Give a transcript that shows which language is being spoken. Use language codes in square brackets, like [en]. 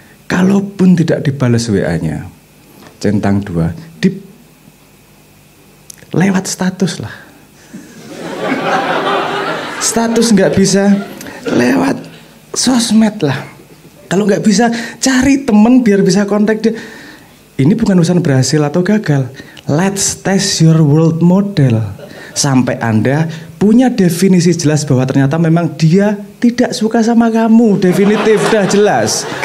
[id] Kalaupun tidak dibalas WA-nya, centang 2, lewat status lah. Status nggak bisa, lewat sosmed lah. Kalau nggak bisa, cari temen biar bisa kontak dia. Ini bukan urusan berhasil atau gagal. [en] Let's test your world model. [id] Sampai Anda punya definisi jelas bahwa ternyata memang dia tidak suka sama kamu. Definitif, dah jelas.